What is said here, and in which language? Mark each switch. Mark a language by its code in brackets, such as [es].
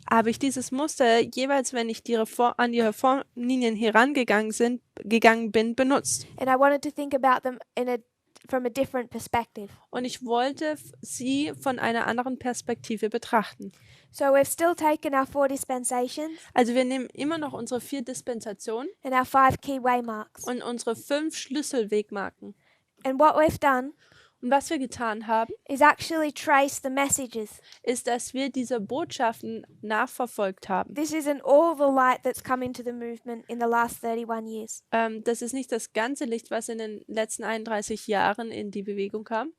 [de] habe ich dieses Muster jeweils, wenn ich an die Reformlinien gegangen bin, benutzt. [en] And I wanted to think about them from a different perspective. [de] Und ich wollte sie von einer anderen Perspektive betrachten. [en] So we've still taken our 4 dispensations [de] Also wir nehmen immer noch unsere 4 Dispensationen [en] and our 5 key waymarks. [de] und unsere 5 Schlüsselwegmarken. [en] And what we've done [de] Und was wir getan haben, [en] is actually trace the messages. [de] ist, dass wir diese Botschaften nachverfolgt haben. [en] This isn't all the light that's come into the movement in the last 31 years. [de] Das ist nicht das ganze Licht, was in den letzten 31 Jahren in die Bewegung kam.